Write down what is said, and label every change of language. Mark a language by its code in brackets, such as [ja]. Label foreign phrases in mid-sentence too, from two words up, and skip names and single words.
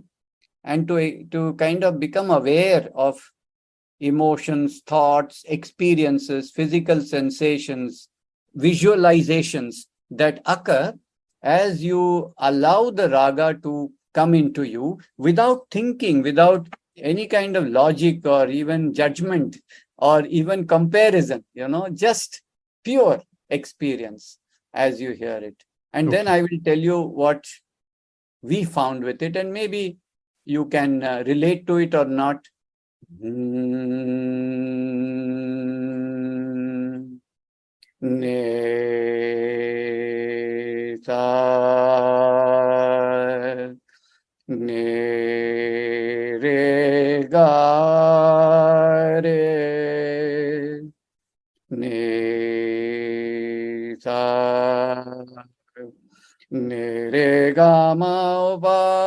[en] and to kind of become aware of emotions, thoughts, experiences, physical sensations, visualizations that occur as you allow the raga to come into you without thinking, without any kind of logic or even judgment or even comparison, just pure experience as you hear it. And then I will tell you what we found with it, and maybe you can relate to it or not. Ne sa ne re ga re ne sa ne re ga ma pa